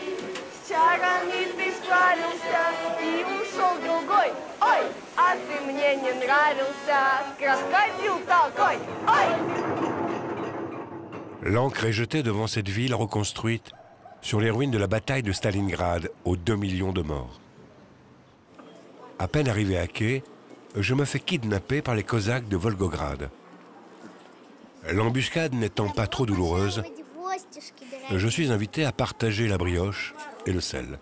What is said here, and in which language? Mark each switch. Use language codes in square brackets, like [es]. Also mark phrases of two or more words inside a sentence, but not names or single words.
[ru] С чарами ты справился и ушел другой. Ой, а ты мне не нравился, крокодил такой. Ой! [fr] L'ancre est jetée devant cette ville reconstruite sur les ruines de la bataille de Stalingrad aux 2 millions de morts. À peine arrivé à quai, je me fais kidnapper par les Cosaques de Volgograd. L'embuscade n'étant pas trop douloureuse, je suis invité à partager la brioche et le sel.